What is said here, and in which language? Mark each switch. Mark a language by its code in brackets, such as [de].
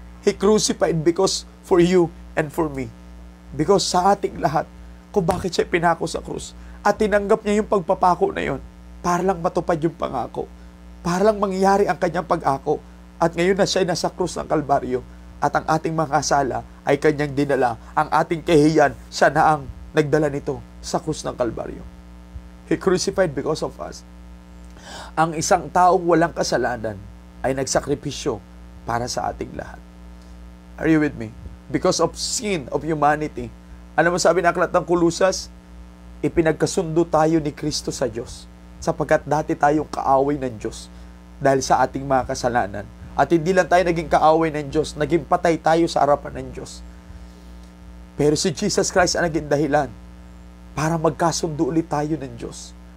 [en] He crucified because for you and for me. [tl] Because sa ating lahat, kung bakit siya pinako sa krus. At tinanggap niya yung pagpapako na yon para lang matupad yung pangako. Para lang mangyari ang kanyang pag-ako. At ngayon na siya nasa krus ng Kalbaryo. At ang ating mga sala ay kanyang dinala. Ang ating kahiyan, siya na ang nagdala nito sa krus ng Kalbaryo. [en] He crucified because of us. [tl] Ang isang taong walang kasalanan ay nagsakripisyo para sa ating lahat. [en] Are you with me? Because of sin of humanity. [tl] Ano mo sabi ng aklat ng Kulusas? Ipinagkasundo tayo ni Kristo sa Diyos, sapagkat dati tayong kaaway ng Diyos dahil sa ating mga kasalanan. At hindi lang tayo naging kaaway ng Diyos, naging patay tayo sa harapan ng Diyos. Pero si Jesus Christ ang naging dahilan para magkasundo ulit tayo ng Diyos.